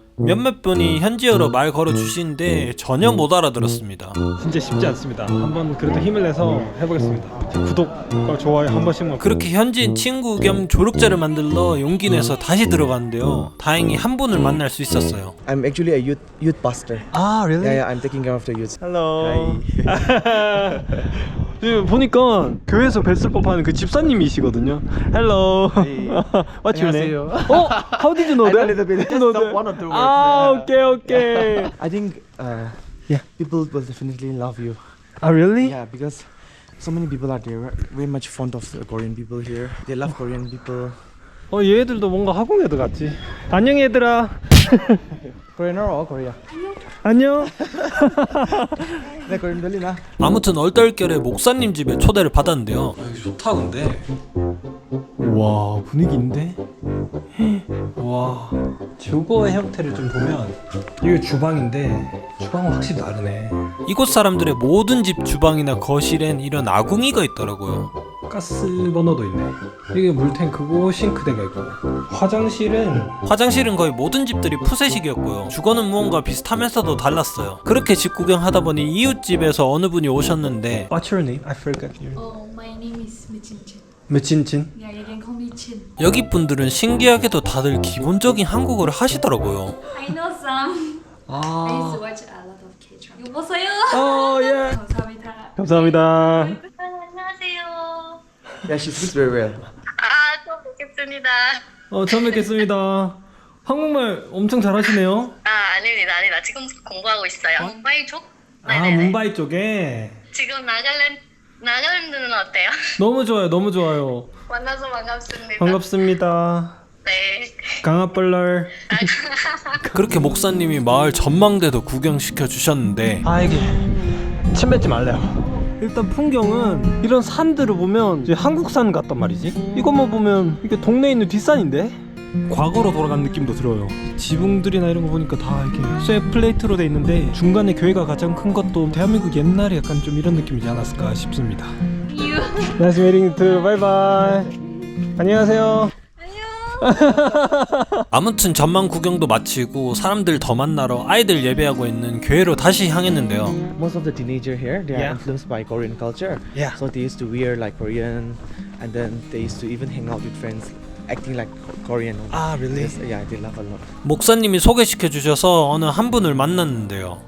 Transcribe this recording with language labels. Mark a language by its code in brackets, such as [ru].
[ko] 몇몇 분이 현지어로 말 걸어주시는데 전혀 못 알아들었습니다. 진짜 쉽지 않습니다. 한번 그래도 힘을 내서 해보겠습니다. 구독과 좋아요 한 번씩만. 그렇게 현지인 친구 겸 조력자를 만들러 용기 내서 다시 들어갔는데요. 다행히 한 분을 만날 수 있었어요. [en] I'm actually a youth pastor. 아, really? Yeah, I'm taking care of the youth. Hello. [ko] 지금 보니까 교회에서 뵀을 법한 그 집사님이시거든요. [en] Hello. What's your name? Oh, how did you know that? I know a little bit. You know Just that? one or two words. Ah, okay. I think Yeah. people will definitely love you. Ah, really? Yeah, because so many people are there. Very much fond of the Korean people here. They love Korean people. [ko] 얘들도 뭔가 한국 애들 같지. 안녕 얘들아. [en] Korean or Korea? [ko] 안녕. 네, Korean 들리나? 아무튼 얼떨결에 목사님 집에 초대를 받았는데요. 여기 좋다 근데. 와, 분위기인데? 와, 주거의 형태를 좀 보면 이게 주방인데 주방은 확실히 다르네. 이곳 사람들의 모든 집 주방이나 거실엔 이런 아궁이가 있더라고요. 가스 버너도 있네. 이게 물탱크고 싱크대가 있고 화장실은 거의 모든 집들이 푸세식이었고요. 주거는 무언가 비슷하면서도 달랐어요. 그렇게 집 구경하다 보니 이웃집에서 어느 분이 오셨는데 [en] What's your name? I forgot your name. Oh, my name is Michinchin. [ko] 미친친? [en] Yeah, you can call me Chin. [ko] 여기 분들은 신기하게도 다들 기본적인 한국어를 하시더라고요. [en] I know some. I used to watch a lot of K-drama. [ko] 여보세요? 예. 감사합니다. 감사합니다. 안녕하세요. [en] Yeah, she speaks very well. [ko] 처음 뵙겠습니다. 처음 뵙겠습니다. 한국말 엄청 잘하시네요. 아닙니다. 지금 공부하고 있어요. 뭄바이 쪽? 아, 뭄바이 쪽에. 지금 나가는데는 어때요? 너무 좋아요, 너무 좋아요. 만나서 반갑습니다. 반갑습니다. 네. 강아벌럴. 그렇게 목사님이 마을 전망대도 구경시켜 주셨는데 아 이게 침 뱉지 말래요. 일단 풍경은 이런 산들을 보면 이제 한국산 같단 말이지. 이것만 보면 이게 동네에 있는 뒷산인데 과거로 돌아간 느낌도 들어요. 지붕들이나 이런 거 보니까 다 이렇게 쇠 플레이트로 돼 있는데 중간에 교회가 가장 큰 것도 대한민국 옛날에 약간 좀 이런 느낌이지 않았을까 싶습니다. [en] Nice meeting you too. Bye bye. [ko] 안녕하세요. 아무튼 전망 구경도 마치고 사람들 더 만나러 아이들 예배하고 있는 교회로 다시 향했는데요. [en] Most of the teenager here, they Yeah. are influenced by Korean culture. Yeah. So they used to wear like Korean, and then they used to even hang out with friends, acting like Korean. Ah, really? Yes, yeah, they love a lot. [ko] 목사님이 소개시켜 주셔서 어느 한 분을 만났는데요.